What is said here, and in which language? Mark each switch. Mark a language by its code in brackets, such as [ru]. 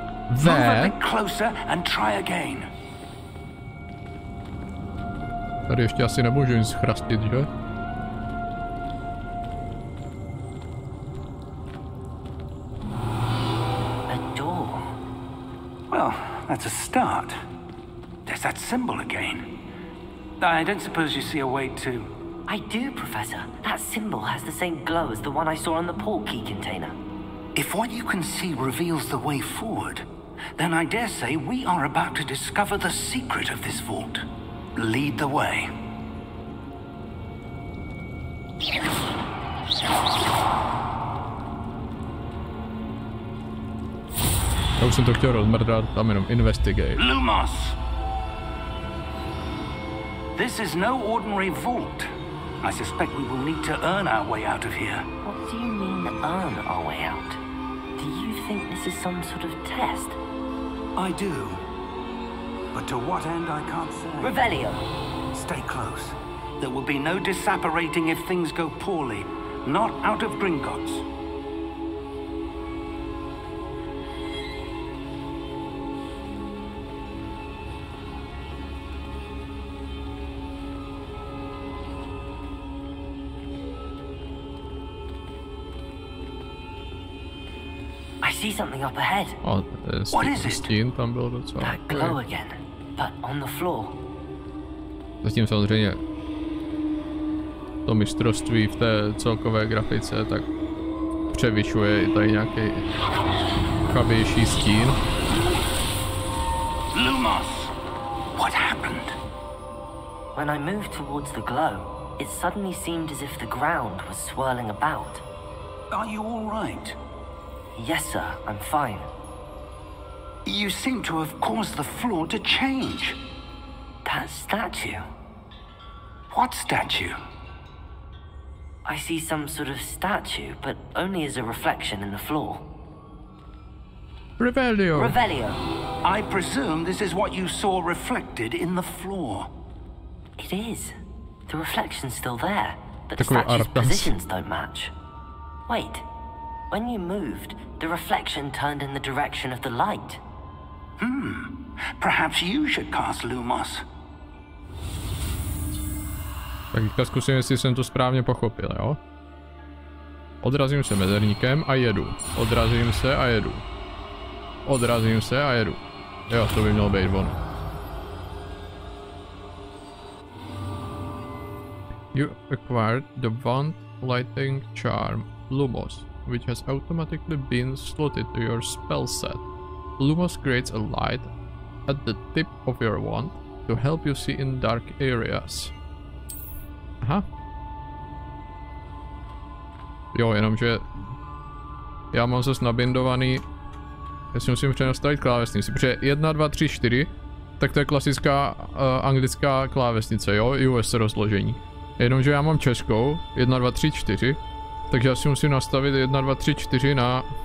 [en] Move a bit closer and try again. [cs] Tady ještě asi nemůžu nic chrastit, že? [en] A door. Well, that's a start. There's that symbol again. I don't suppose you see a way to... I do, Professor. That symbol has the same glow as the one I saw on the port key container. If what you can see reveals the way forward, then I dare say we are about to discover the secret of this vault. Lead the way. [cs] Já už jsem to chtěl rozmrdat, tam jenom investigate. [en] Lumos! This is no ordinary vault. I suspect we will need to earn our way out of here. What do you mean, earn our way out? Do you think this is some sort of test? I do. But to what end, I can't say. Revelio! Stay close. There will be no disapparating if things go poorly. Not out of Gringotts. I see something up ahead. What is it? [cs] Stín tam byl docela. [en] That glow again, but on the floor. [cs] Zatím samozřejmě to mistrovství v té celkové grafice tak převyšuje i tady nějaký chabější stín. [en] Lumos! What happened? When I moved towards the glow, it suddenly seemed as if the ground was swirling about. Are you all right? Yes, sir, I'm fine. You seem to have caused the floor to change. That statue. What statue? I see some sort of statue, but only as a reflection in the floor. Revelio! Revelio! I presume this is what you saw reflected in the floor. It is. The reflection's still there, but the [cs] Takový [en] statue's arrogance. positions don't match. Wait. When you moved, the reflection turned in the direction of the light. Perhaps you should cast Lumos. [cs] Tak teďka zkusím, jestli jsem to správně pochopil, jo? Odrazím se mezerníkem a jedu. Odrazím se a jedu. Odrazím se a jedu. Jo, to by mělo být ono. [en] You acquired the wand lighting charm, Lumos, which has automatically been slotted to your spell set. Lumos creates a light at the tip of your wand to help you see in dark areas. Aha. [cs] Jo, jenomže já mám zase nabindovaný, já si musím přenastavit klávesnici, protože 1, 2, 3, 4, tak to je klasická anglická klávesnice, jo, US rozložení. Jenomže já mám českou, 1, 2, 3, 4, takže já si musím nastavit 1, 2, 3, 4 na...